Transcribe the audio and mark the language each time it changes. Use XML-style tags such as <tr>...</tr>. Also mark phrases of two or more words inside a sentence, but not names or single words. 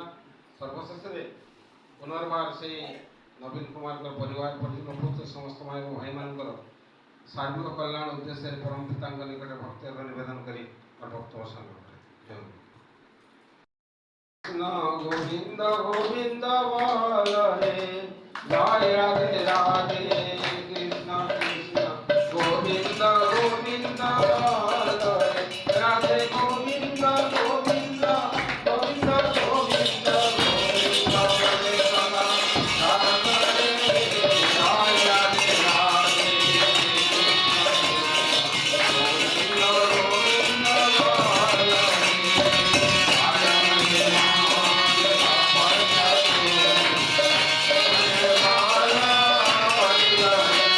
<or>ସର୍ବଶେଷରେ ପୁନର୍ବାର ସେଇ ନବୀନ କୁମାରଙ୍କ ପରିବାର ପରିଜନ ସମସ୍ତ ଭାଇମାନଙ୍କର ସାର୍ବିକ କଲ୍ୟାଣ ଉଦ୍ଦେଶ୍ୟରେ ପରମ ପିତାଙ୍କ ନିକଟରେ ଭକ୍ତିର ନିବେଦନ କରି ବକ୍ତବ୍ୟ ସାଙ୍ଗ କରେ। କୃଷ୍ଣ ଗୋବିନ୍ଦ ଗୋବିନ୍ଦ ବୋଲ ରେ, ଜୟ ରାଧେ ରାଧେ,</or> <bn>কৃষ্ণ কৃষ্ণ গোবিন্দ গোবিন্দ বল রে, রাধে গোবিন্দ গোবিন্দ গোবিন্দ গোবিন্দ গোবিন্দ হরে সদা রাধে জয় রাধে রাধে, গোবিন্দ গোবিন্দ বল রে, Hare</bn>